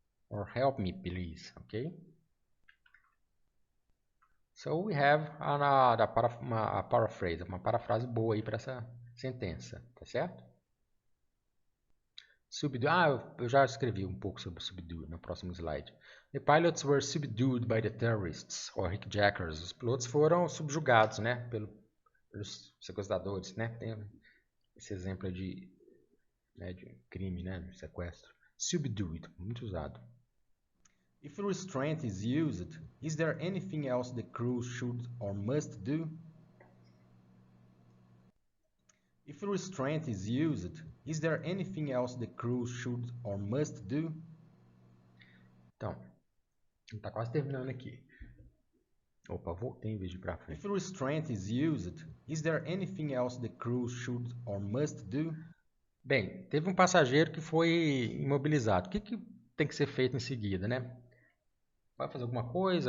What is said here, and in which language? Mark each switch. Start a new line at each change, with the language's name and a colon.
English: Or help me, please, ok? So we have a paraphrase,
Portuguese: uma parafrase boa aí para essa sentença, tá certo? Subdue. Eu já escrevi um pouco sobre subdue no próximo slide.
English: The pilots were subdued by the terrorists, or hijackers.
Portuguese: Os pilotos foram subjugados, né, pelos sequestradores, né? Tem esse exemplo de crime, né, de sequestro. Subdued, muito usado.
English: If restraint is used, is there anything else the crew should or must do? If restraint is used, is there anything else the crew should or must do?
Portuguese: Então, está quase terminando aqui. Opa, voltei em vez de ir para frente.
English: If restraint is used, is there anything else the crew should or must do?
Portuguese: Bem, teve um passageiro que foi imobilizado. O que tem que ser feito em seguida, né? Vai fazer alguma coisa?